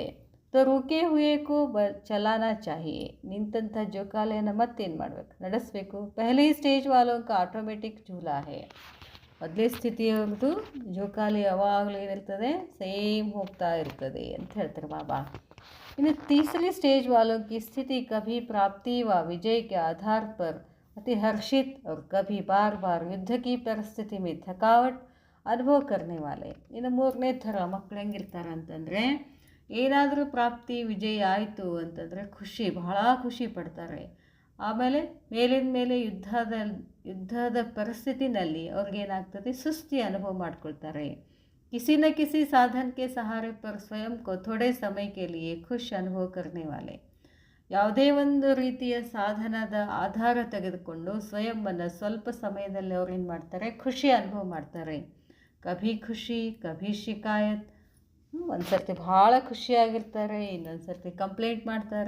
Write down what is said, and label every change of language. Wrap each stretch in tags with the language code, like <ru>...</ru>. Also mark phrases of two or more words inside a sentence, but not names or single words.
<hi>तो रुके हुए को चलाना चाहिए.</hi> <kn>ನಿಂತಹ ಜೋಕಾಲಿಯನ್ನು ಮತ್ತೇನು ಮಾಡಬೇಕು, ನಡೆಸಬೇಕು.</kn> <hi>पहली स्टेज वालों का ऑटोमैटिक झूला है.</hi> <kn>ಮೊದಲೇ ಸ್ಥಿತಿಯವ್ರದ್ದು ಜೋಕಾಲಿ ಯಾವಾಗಲೂ ಏನಿರ್ತದೆ, ಸೇಮ್ ಹೋಗ್ತಾ ಇರ್ತದೆ ಅಂತ ಹೇಳ್ತಾರೆ ಬಾಬಾ.</kn> <hi>ಇನ್ನು तीसरी स्टेज वालों की स्थिति कभी प्राप्ति व विजय के आधार पर अति हर्षित और कभी बार बार युद्ध की परिस्थिति में थकावट ಅನುಭವ करने वाले.</hi> <kn>ಇನ್ನು ಮೂರನೇ ಥರ ಮಕ್ಕಳು ಹೆಂಗಿರ್ತಾರೆ ಅಂತಂದರೆ, ಏನಾದರೂ ಪ್ರಾಪ್ತಿ ವಿಜಯ ಆಯಿತು ಅಂತಂದರೆ ಬಹಳ ಖುಷಿ ಪಡ್ತಾರೆ. ಆಮೇಲೆ ಮೇಲಿನ ಮೇಲೆ ಯುದ್ಧದ ಪರಿಸ್ಥಿತಿನಲ್ಲಿ ಅವ್ರಿಗೇನಾಗ್ತದೆ, ಸುಸ್ತಿ ಅನುಭವ ಮಾಡ್ಕೊಳ್ತಾರೆ.</kn> <hi>किसी न किसी साधन के सहारे पर स्वयं को थोड़े समय के लिए खुश अनुभव करने वाले.</hi> <kn>ಯಾವುದೇ ಒಂದು ರೀತಿಯ ಸಾಧನದ ಆಧಾರ ತೆಗೆದುಕೊಂಡು ಸ್ವಯಂವನ್ನು ಸ್ವಲ್ಪ ಸಮಯದಲ್ಲಿ ಅವ್ರು ಏನು ಮಾಡ್ತಾರೆ, ಖುಷಿ ಅನುಭವ ಮಾಡ್ತಾರೆ.</kn> <hi>कभी खुशी कभी शिकायत.</hi> <kn>ಒಂದು ಸರ್ತಿ ಭಾಳ ಖುಷಿಯಾಗಿರ್ತಾರೆ, ಇನ್ನೊಂದು ಸರ್ತಿ ಕಂಪ್ಲೇಂಟ್ ಮಾಡ್ತಾರೆ.</kn>